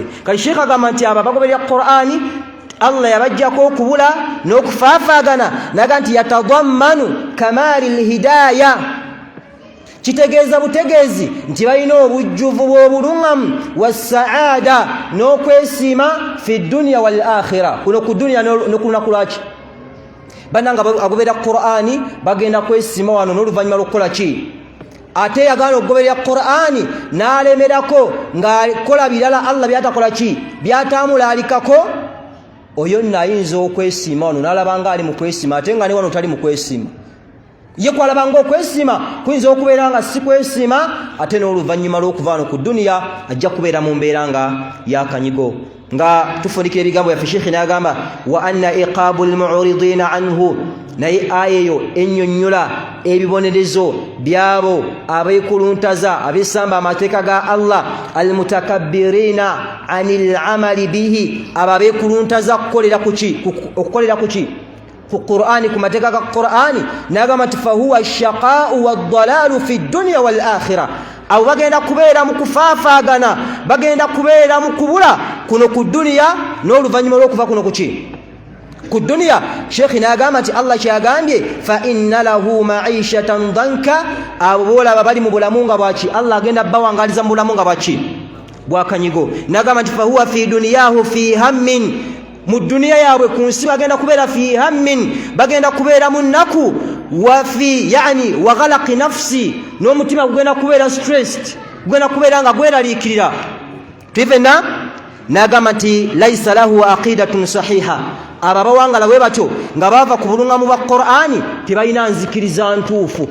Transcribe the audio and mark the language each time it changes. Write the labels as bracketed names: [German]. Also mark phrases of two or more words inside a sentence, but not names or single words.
[Ganda] Kali sheekh agamba nti abo bagoberera Qur'ani Allah yabajjako okubula n'okufaafaagana naga nti [Arabic] يتضمن كمال الهداية, [Ganda] kitegeeza butegeezi nti balina obujjuvu bw'obuluŋŋamu wassaada n'okwesiima [Arabic] في الدنيا والآخرة, [Ganda] kuno ku dunya n'okulunaku lwaki? Bannanga agoberera Qur'ani bagenda kwesiima wano n'oluvannyuma lw'okukola ki? Ate yagaana okugoberera Qur'ani n'alemerako ng'akola birala Allah byatakola ki? Byatamulaalikako, oyo nno ayinza okwesiima wano n'alabanga ali mu kwesiima ate nga ne wano tali mu kwesiima. Ye kwalabanga okwesiima kuyinza okubeera nga si kwesiima ate n'oluvannyuma lw'okuva wano ku duniya ajja kubeera mu mbeera nga yakanyigo. Nga tufundikira ebigambo yaffe Sheikh n'agamba [Arabic] وأن عقاب المعرضين عنه, [Ganda] naye aya eyo ennyonnyola ebibonerezo byabo abeekuluntaza abesamba amateeka ga Allah, [Arabic] المتكبرين عن العمل به, [Ganda] abo abeekuluntaza okukolera ku ki? Ku Qur'ani, ku mateeka ga Qur'ani. N'agamba nti [Arabic] فهو الشقاء والضلال في الدنيا والآخرة, [Ganda] abo bagenda kubeera mu kufaafaagana, bagenda kubeera mu kubula kuno ku duniya n'oluvannyuma lw'okuva kuno ku ki? Ku duniya. Sheikh n'agamba nti Allah kyagambye [Arabic] فإن له معيشة ضنكا, [Ganda] abo boolaba bali mu bulamu nga bwaki? Allah agenda bawangaliza mu bulamu nga bwaki? Bwakanyigo. N'agamba nti [Arabic] فهو في دنياه في هم, [Ganda] mu duniya yaabwe ku nsi bagenda kubeera [Arabic] في هم, [Ganda] bagenda kubeera mu nnaku, [Arabic] وفي غم وقلق نفسي, [Ganda] n'omutima gugenda kubeera stressed, gugenda kubeera nga gweraliikirira. Tivena n'agamba nti [Arabic] ليس له عقيدة صحيحة, [Ganda] abo abawangala bwe batyo nga bava ku buluŋŋamu bwa Qur'ani tebalina nzikiriza ntuufu.